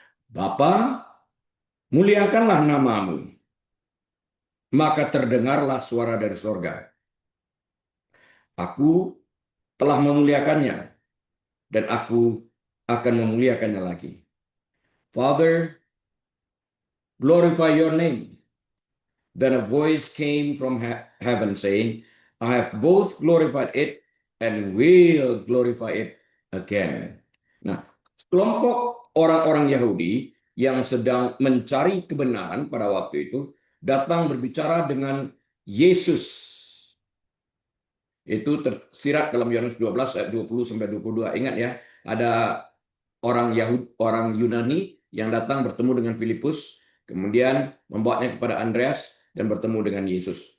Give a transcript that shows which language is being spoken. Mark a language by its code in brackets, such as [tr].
[id] Bapa, muliakanlah nama-Mu. Maka terdengarlah suara dari sorga. Aku telah memuliakannya, dan aku akan memuliakannya lagi. [en] Father, glorify your name. Then a voice came from heaven saying, I have both glorified it and will glorify it again. [id] Nah, kelompok orang-orang Yahudi yang sedang mencari kebenaran pada waktu itu datang berbicara dengan Yesus. Itu tersirat dalam Yohanes 12 ayat 20 sampai 22. Ingat ya, ada orang Yunani yang datang bertemu dengan Filipus, kemudian membawanya kepada Andreas dan bertemu dengan Yesus.